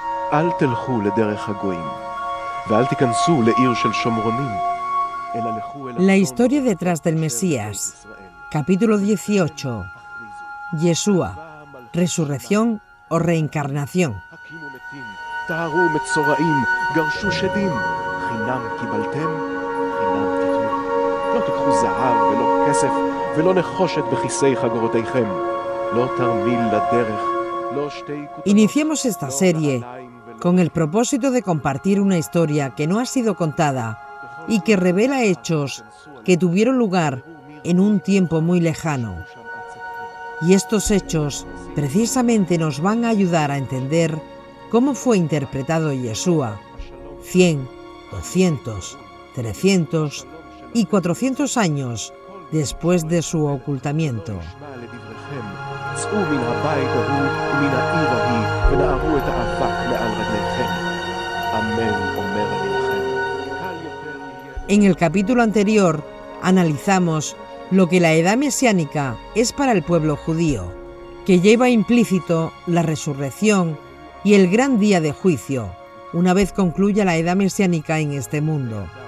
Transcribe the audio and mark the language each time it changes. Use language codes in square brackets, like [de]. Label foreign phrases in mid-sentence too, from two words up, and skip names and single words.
[he] אל תלכו לדרך הגויים, ואל תיכנסו לעיר של שומרונים, אלא לכו אל [es] La historia detrás del Mesías. Capítulo 18. Yeshua, resurrección o reencarnación. [he] הקימו מתים, טהרו מצורעים, גרשו שדים, חינם קיבלתם, חינם תיתנו. לא תיקחו זהב ולא כסף, ולא נחושת בכיסי חגורותיכם. לא תרמיל לדרך, לא שתי כותרות. [es] Iniciamos esta serie con el propósito de compartir una historia que no ha sido contada y que revela hechos que tuvieron lugar en un tiempo muy lejano. Y estos hechos precisamente nos van a ayudar a entender cómo fue interpretado Yeshua 100, 200, 300 y 400 años después de su ocultamiento. [he] צאו מן הבית ההוא ומן העיר ההיא ונערו את האבק מעל רגליכם. אמן אומר אני לכם. [es] En el capítulo anterior analizamos lo que la edad mesiánica es para el pueblo judío, que lleva implícito la resurrección y el gran día de juicio, una vez concluya la edad mesiánica en este mundo.